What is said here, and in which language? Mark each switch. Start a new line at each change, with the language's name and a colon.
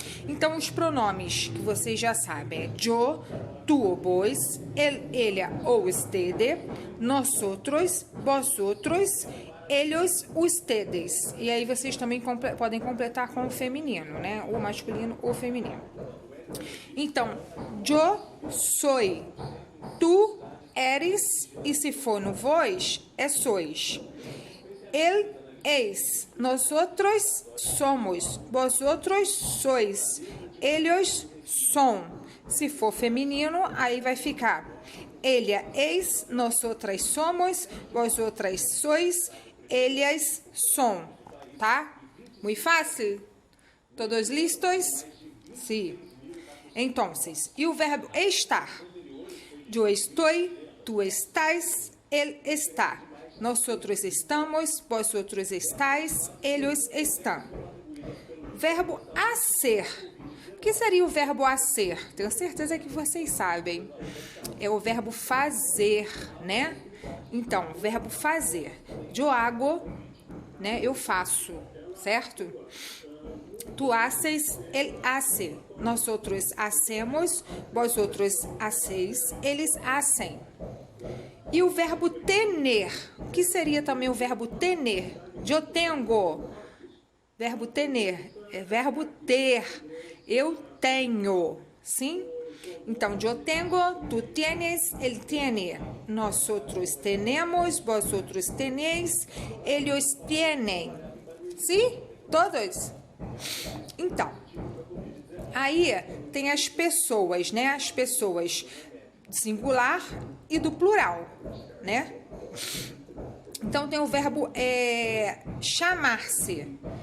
Portuguese: Então, os pronomes que vocês já sabem é
Spanish: yo, tu, vos, ella ou usted, nosotros, vosotros, ellos, ustedes.
Portuguese: E aí vocês também podem completar com o feminino, né? O masculino ou feminino. Então,
Spanish: yo soy, tu eres,
Portuguese: e se for no vós, é
Spanish: sois. Él es, nosotros somos, vosotros sois, ellos son.
Portuguese: Se for feminino, aí vai ficar
Spanish: ella es, nosotras somos, vosotras sois, ellas son,
Portuguese: tá? Muito fácil?
Spanish: Todos listos?
Portuguese: Sim. Então, e o verbo estar? Eu estou,
Spanish: tu estás, él está. Nosotros estamos, vosotros estáis, ellos
Portuguese: estão. Verbo a ser. O que seria o verbo a ser? Tenho certeza que vocês sabem. É o verbo fazer, né? Então, verbo fazer. Eu
Spanish: hago,
Portuguese: né? Eu faço, certo?
Spanish: Tu haces, él hace. Nosotros hacemos, vosotros hacéis,
Portuguese: eles
Spanish: hacem.
Portuguese: E o verbo tener, o que seria também o verbo tener? Eu tenho. Verbo tener é verbo ter. Eu tenho, sim? Então, eu tenho,
Spanish: tu tienes,
Portuguese: ele
Spanish: tiene. Nosotros tenemos, vosotros tenéis, ellos tienen.
Portuguese: Sim? Todos? Então, aí tem as pessoas, né? As pessoas singular e do plural, né? Então, tem o verbo chamar-se.